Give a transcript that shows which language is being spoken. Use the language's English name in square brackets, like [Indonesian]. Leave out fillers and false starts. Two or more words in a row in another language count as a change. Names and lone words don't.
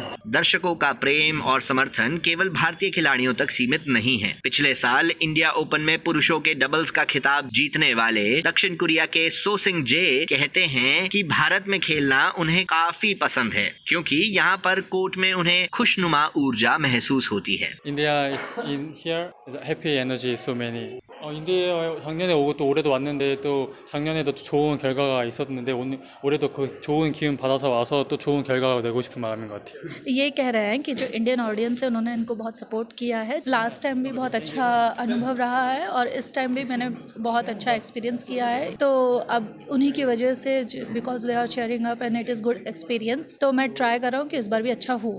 [Hindi] दर्शकों का प्रेम और समर्थन केवल भारतीय खिलाड़ियों तक सीमित नहीं है। पिछले साल इंडिया ओपन में पुरुषों के डबल्स का खिताब जीतने वाले दक्षिण कोरिया के सो सिंग जे कहते हैं कि भारत में खेलना उन्हें काफी पसंद है, क्योंकि यहाँ पर कोर्ट में उन्हें खुशनुमा ऊर्जा महसूस होती है। [English] India is in here. Happy energy, so many. [Korean] 인디에 작년에 오고 또 올해도 왔는데 또 작년에도 좋은 결과가 있었는데 올해도 그 좋은 기운 받아서 와서 또 좋은 결과가 되고 싶은 마음인 것 같아요. [Hindi] ये कह रहे हैं कि जो [English] Indian audience [Hindi] है उन्होंने इनको बहुत सपोर्ट किया है। [English] last time [Hindi] भी बहुत अच्छा अनुभव रहा है और इस टाइम भी मैंने बहुत अच्छा एक्सपीरियंस किया है, तो अब उन्हीं की वजह से [English] because they are cheering up and it is good experience, [Hindi] तो मैं ट्राई कर रहा हूँ कि इस बार भी अच्छा हो।